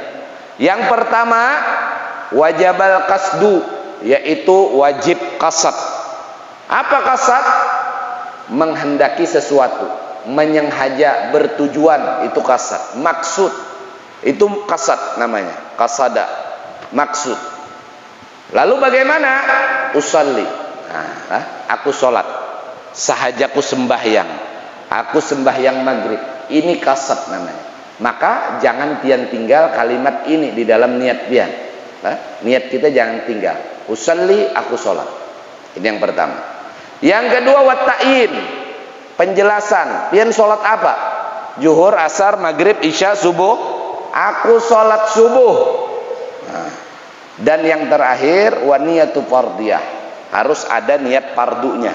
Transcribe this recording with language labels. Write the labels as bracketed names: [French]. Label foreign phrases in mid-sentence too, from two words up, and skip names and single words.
[Indonesian] Yang pertama, [Arabic] وجب القصد, [Indonesian] yaitu wajib qasad. Apa qasad? Menghendaki sesuatu, menyenghaja, bertujuan, itu qasad. Maksud, itu qasad namanya, qasada, maksud. Lalu bagaimana? Usalli, aku sholat, sahajaku sembahyang, aku sembahyang maghrib, ini qasad namanya. [Banjar] Maka jangan pian tinggal kalimat ini di dalam niat pian. [Indonesian] Niat kita jangan tinggal. Usalli, aku sholat. Ini yang pertama. Yang kedua, watta'in, penjelasan. [Banjar] Pian sholat apa? [Indonesian] Zuhur, asar, maghrib, isya, subuh. Aku sholat subuh. Dan yang terakhir, [Arabic] ونية الفرضية, [Indonesian] harus ada niat fardunya.